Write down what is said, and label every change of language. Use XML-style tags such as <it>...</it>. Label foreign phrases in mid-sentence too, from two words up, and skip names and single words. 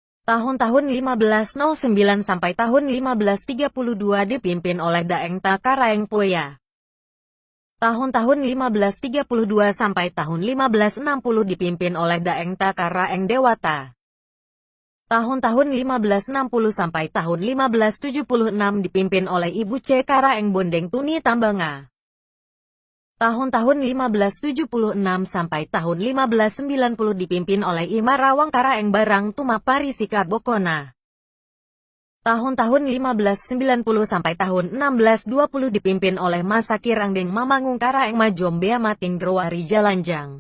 <id>Tahun-tahun 1509 sampai tahun 1532 dipimpin oleh Daeng Takaraeng Poya. Tahun-tahun 1532 sampai tahun 1560 dipimpin oleh Daeng Takaraeng Dewata. Tahun-tahun 1560 sampai tahun 1576 dipimpin oleh Ibu C. Karaeng Bondeng Tuni Tambanga. Tahun-tahun 1576 sampai tahun 1590 dipimpin oleh Imarawang Karaeng Barang Tumapari Sikar Bokona. Tahun-tahun 1590 sampai tahun 1620 dipimpin oleh Masaki Rangdeng Mamangung Karaeng Majombea Mating Drowari Jalanjang.</id>